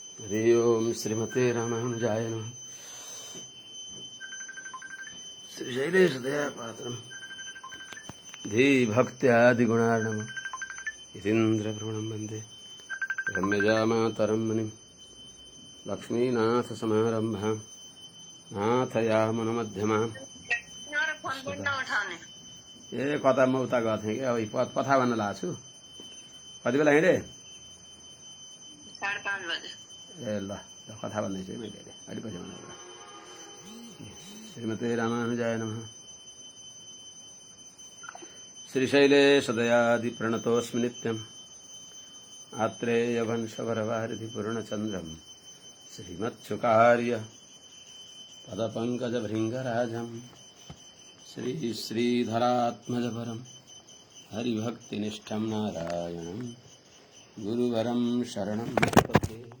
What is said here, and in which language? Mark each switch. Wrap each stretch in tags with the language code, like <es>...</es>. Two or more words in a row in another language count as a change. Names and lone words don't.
<sa>हरि ओम श्रीमते रामानुजाय नमः। श्रीशैलेशदयापात्रं धीभक्त्यादिगुणार्णवं यतीन्द्रभ्रमणं वन्दे रम्यजामातरं मुनिं लक्ष्मीनाथसमारम्भां नाथयामुनमध्यमाम्।</sa> <ne>ए कता म उता गएको थिएँ कि अब कथा भन्न लागेको छु। कति बेला हिँडे? 5:30 बजे। ए ल कथा भन्दैछु है मैले अलि पछि भन्नु।</ne> <sa>श्रीमते रामानुजाय नमः। श्रीशैलेशदयादिप्रणतोऽस्मि नित्यम् आत्रेयवंशवरवारिधि पूर्णचन्द्रं श्रीमत्सुकार्य पदपङ्कजभृङ्गराजं श्रीधरात्मजपरं हरिभक्तिनिष्ठं नारायणं गुरुवरं शरणं प्रपद्ये।</sa>